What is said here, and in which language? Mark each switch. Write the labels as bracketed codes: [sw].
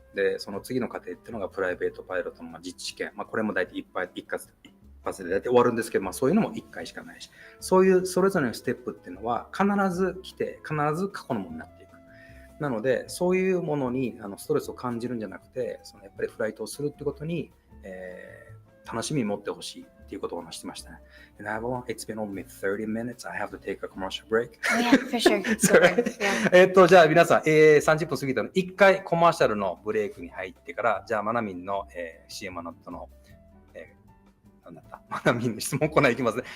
[ja] で、その次の過程っていうのがプライベートパイロットの実地試験。これも大体一発で大体終わるんですけど、そういうのも1回しかないし、そういうそれぞれのステップっていうのは必ず来て、必ず過去のものになっていく。なので、そういうものにストレスを感じるんじゃなくて、やっぱりフライトをするってことに、楽しみ持ってほしいっていうことを話してましたね。 [en] And Avalon, it's been only 30 minutes. I have to take a commercial break. Oh, yeah, for sure. Super. Yeah. [ja] じゃあ皆さん、30分過ぎたので、1回コマーシャルのブレイクに入ってから、じゃあマナミンの、CM の後の、なんだったマナミンの質問コーナーいきますね。